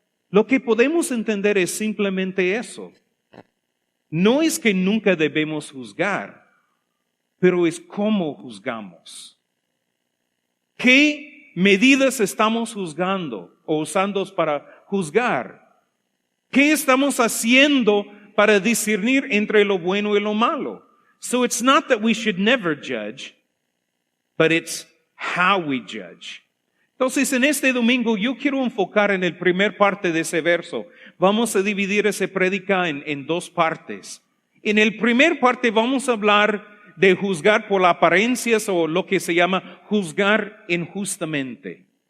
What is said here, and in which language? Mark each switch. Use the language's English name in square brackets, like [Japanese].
[Spanish] Lo que podemos entender es simplemente eso. No es que nunca debemos juzgar, pero es cómo juzgamos. ¿Qué medidas estamos juzgando o usando para juzgar? ¿Qué estamos haciendo para discernir entre lo bueno y lo malo? [English] So it's not that we should never judge, but it's how we judge. [Spanish] Entonces, en este domingo yo quiero enfocar en el primer parte de ese verso. Vamos a dividir ese prédica en 2 partes. En el primer parte vamos a hablar de juzgar por las apariencias o lo que se llama juzgar injustamente.